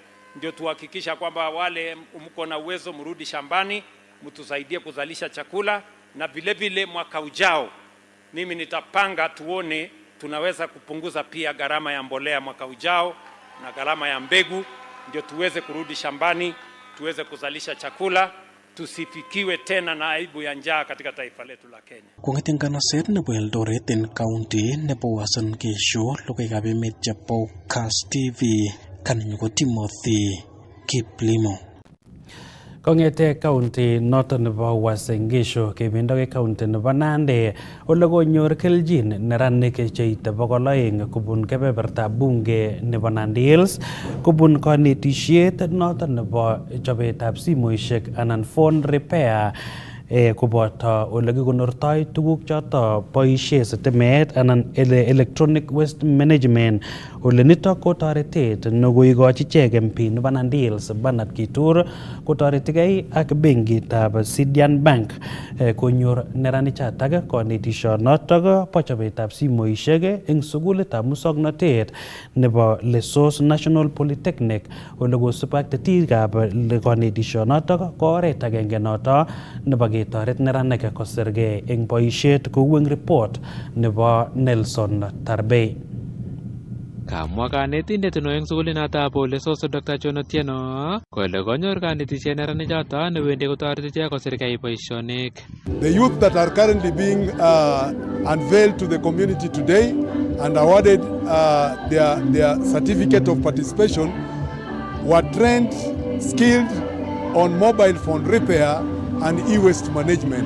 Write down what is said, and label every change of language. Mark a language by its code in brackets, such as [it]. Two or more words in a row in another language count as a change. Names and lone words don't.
[sw] Ndio tuhakikisha kwamba wale mko na uwezo mrudi shambani mtusaidie kuzalisha chakula, na vile vile mwaka ujao mimi nitapanga tuone tunaweza kupunguza pia gharama ya mbolea mwaka ujao na gharama ya mbegu, ndio tuweze kurudi shambani, tuweze kuzalisha chakula, tusifikiwe tena na aibu ya njaa katika taifa letu la Kenya. [kln] Kong'eten kanaset nebo Eldoret en county nebo Uasin Gishu, logoiwekab emet chebo Kass TV, kanenyu ko Timothy Kiplimo. Kong'ete county noton nebo Uasin Gishu kebendoi county nebo Nandi ole konyor keljin neranik cheite 200 kubun kebeberta bunge nebo Nandi Hills kubun kanetisiet noton nebo chobetab simoishek anan [en] phone repair [kln] koboto ole kikonortoi tuguk choto boisie sitimet anan [en] electronic waste management. [kln] Ole nitok ko toretet nekoikochi ichek MP nebo Nandi Hills Bernard Kitur kotoretigei ak benkitab Sidian Bank konyor neranichatak kanetisionotok bo chobetab simoishek eng sukulitab musoknotet nebo Lesos National Polytechnic. Ole kosub ak tetikab kanetisionotok ko oret agenge noto nebo ketoret neranik kosirgei eng boisiet kou eng report nebo Nelson Tarbei. Kamwa kanetindet neo eng sukulinotab Lesos Dr. John Otieno kole konyor kanetisiet neranichoto newendi kotoreti ichek kosirgei boisionik. [en] The youth that are currently being unveiled to the community today and awarded their certificate of participation were trained, skilled on mobile phone repair and e-waste management.